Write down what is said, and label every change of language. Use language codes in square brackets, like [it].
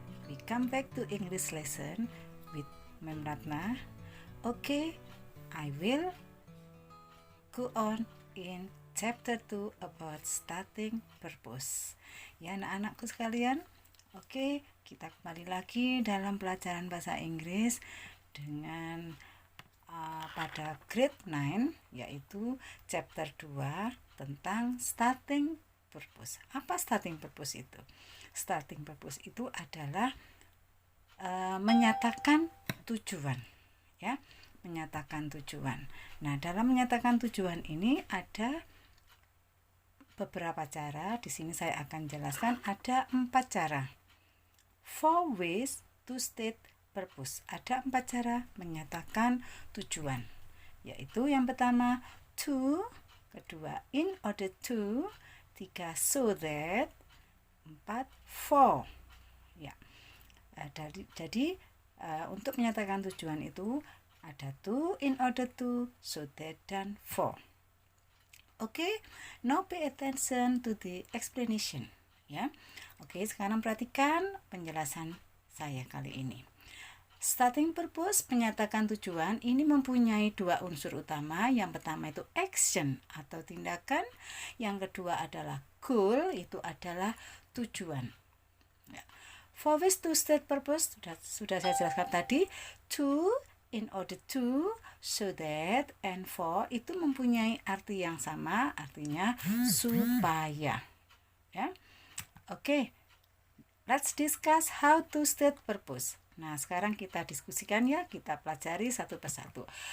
[en] We come back to English lesson with Mem Ratna. Okay, I will go on in chapter 2 about starting purpose. [id] Ya anak-anakku sekalian. Oke, kita kembali lagi dalam pelajaran bahasa Inggris dengan pada grade 9, yaitu chapter 2 tentang starting purpose. Apa starting purpose itu? Starting purpose itu adalah menyatakan tujuan, ya, menyatakan tujuan. Nah, dalam menyatakan tujuan ini ada beberapa cara. Di sini saya akan jelaskan ada 4 cara. [en] 4 ways to state purpose. [id] Ada 4 cara menyatakan tujuan, yaitu yang pertama to, kedua in order to, 3 so that, 4 for. Ya. Jadi untuk menyatakan tujuan itu ada to, in order to, so that, dan for. [en] Oke, now pay attention to the explanation. Ya. [id] Oke, sekarang perhatikan penjelasan saya kali ini. Starting purpose, menyatakan tujuan, ini mempunyai 2 unsur utama. Yang pertama itu action atau tindakan. Yang kedua adalah goal, itu adalah tujuan. [en] Ya. For ways to state purpose, [id] sudah saya jelaskan tadi. To, in order to, so that, and for, itu mempunyai arti yang sama, artinya supaya. Ya. [en] Oke, let's discuss how to state purpose. [id] Nah, sekarang kita diskusikan ya, kita pelajari satu persatu.